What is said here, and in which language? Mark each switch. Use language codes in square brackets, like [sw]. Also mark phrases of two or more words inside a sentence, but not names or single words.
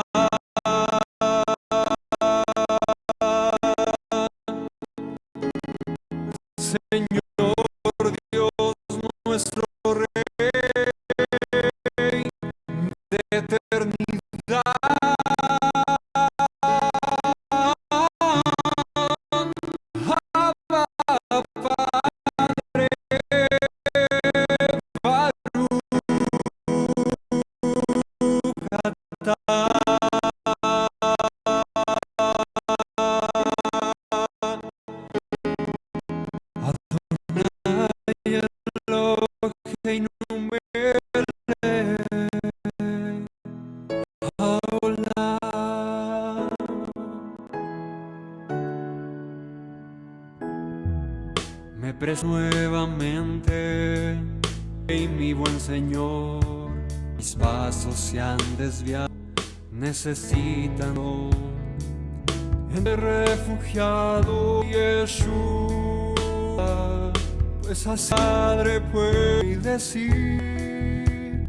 [es] Señor Dios nuestro Rey de eternidad. Abba, Padre, [he] Baruch atah. Eloheinu melech haolam. [es] Me presento nuevamente, y mi buen Señor, mis pasos se han desviado, necesitan en el refugiado Yeshua, pues así Padre puede decir.